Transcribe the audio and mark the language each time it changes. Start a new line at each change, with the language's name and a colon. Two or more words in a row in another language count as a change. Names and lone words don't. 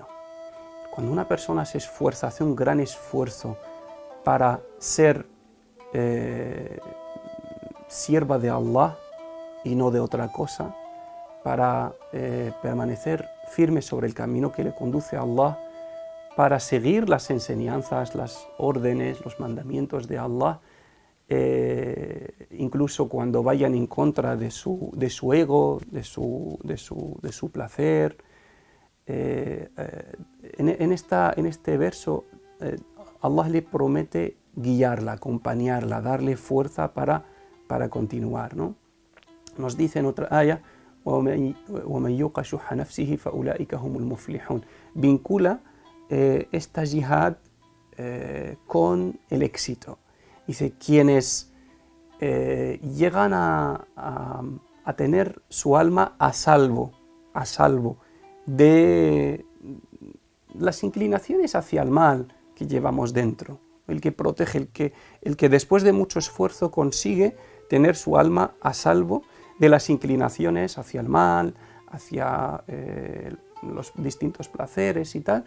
Spanish: Cuando una persona se esfuerza, hace un gran esfuerzo para ser sierva de Allah y no de otra cosa, para permanecer firme sobre el camino que le conduce a Allah, para seguir las enseñanzas, las órdenes, los mandamientos de Allah, incluso cuando vayan en contra de su ego, de su placer. En este verso Allah le promete guiarla, acompañarla, darle fuerza para continuar, ¿no? Nos dice en otra aya:
Arabic: وَمَنْ يُوقَ شُحَّ نَفْسِهِ فَأُولَٰئِكَ هُمُ الْمُفْلِحُونَ.
Spanish: Vincula esta yihad con el éxito. Dice: quienes llegan a tener su alma a salvo de las inclinaciones hacia el mal que llevamos dentro, el que protege, el que después de mucho esfuerzo consigue tener su alma a salvo de las inclinaciones hacia el mal, hacia los distintos placeres y tal.